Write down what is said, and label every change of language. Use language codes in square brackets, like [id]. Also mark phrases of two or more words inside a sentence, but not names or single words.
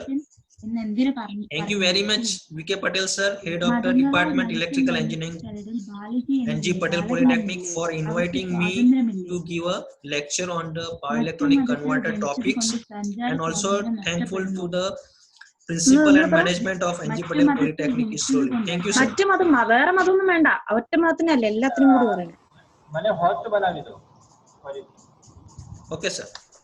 [en] Thank you very much, VK Patel sir, Head of the Department Electrical Engineering, NG Patel Polytechnic, for inviting me to give a lecture on the power electronic converter topics, and also thankful to the principal and management of NG Patel Polytechnic Isloli. Thank you, sir. [ml] മറ്റു മതം വേറെ മതമൊന്നും വേണ്ട, ഒറ്റ മതത്തിനല്ല, എല്ലാത്തിനും കൂടി പറയണം. [gu] મને હોસ્ટ બનાવી દો. [en] Okay, sir.